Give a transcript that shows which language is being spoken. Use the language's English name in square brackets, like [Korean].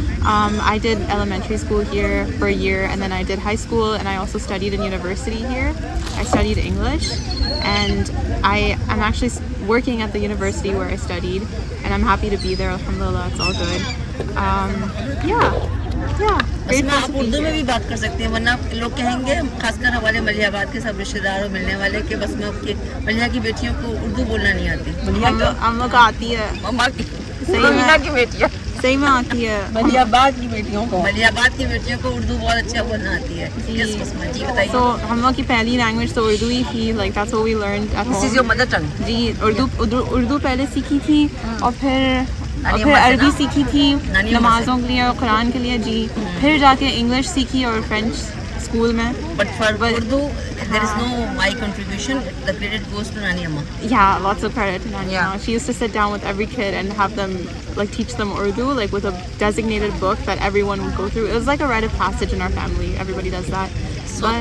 [English] I did elementary school here for a year, and then I did high school, and I also studied in university here. I studied English, and I'm actually working at the university where I studied, and I'm happy to be there. Alhamdulillah, it's all good. Yeah. [Hindi] बसमा आप उर्दू में भी बात कर सकते हैं, वरना लोग कहेंगे, खासकर हमारे मलियाबाद के सब रिश्तेदार और मिलने वाले के बसमा के मलिया की बेटियों को उर्दू बोलना नहीं आती. हम लोग आती है. मम्मा की, महीना की बेटियाँ सही में आती है. मलियाबाद की बेटियों को उर्दू बहुत अच्छा बोलना आती है. यस बसमा जी बताइए. So हम लोग की पहली लैंग्वेज तो उर्दू ही थी. [English] Like that's what we learned at home. This is your mother tongue. [Hindi] जी, उर्दू पहले सीखी थी, और फिर अरबी सीखी थी नमाजों के लिए और कुरान के लिए. जी, फिर जाके इंग्लिश सीखी और फ्रेंच स्कूल में. [English] But for Urdu, there is no my contribution. The credit goes to Nani Amma. Yeah, lots of credit to Nani Yeah. Amma. She used to sit down with every kid and have them like teach them Urdu, like with a designated book that everyone would go through. It was like a rite of passage in our family. Everybody does that. So But,